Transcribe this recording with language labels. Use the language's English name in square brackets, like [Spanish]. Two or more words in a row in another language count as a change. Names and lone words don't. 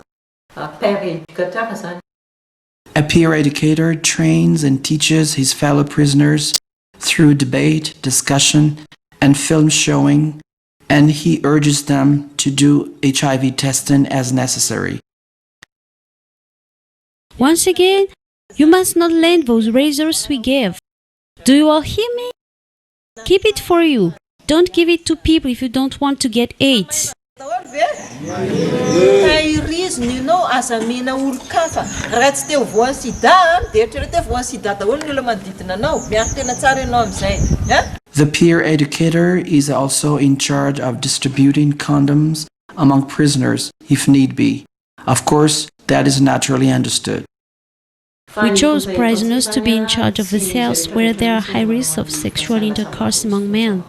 [English] A peer educator trains and teaches his fellow prisoners through debate, discussion, and film showing, and he urges them to do HIV testing as necessary. Once again, you must not lend those razors we gave. Do you all hear me? Keep it for you. Don't give it to people if you don't want to get AIDS. [Malagasy] Tahirizina asa mena olo-kafa raha tsy teo voan'ny sida dia eritrereto voan'ny sida daholo ny olona manodidina anao mianto tena tsara ianao amin'izay. [English] The peer educator is also in charge of distributing condoms among prisoners if need be. Of course, that is naturally understood. We chose prisoners to be in charge of the cells where there are high risks of sexual intercourse among men.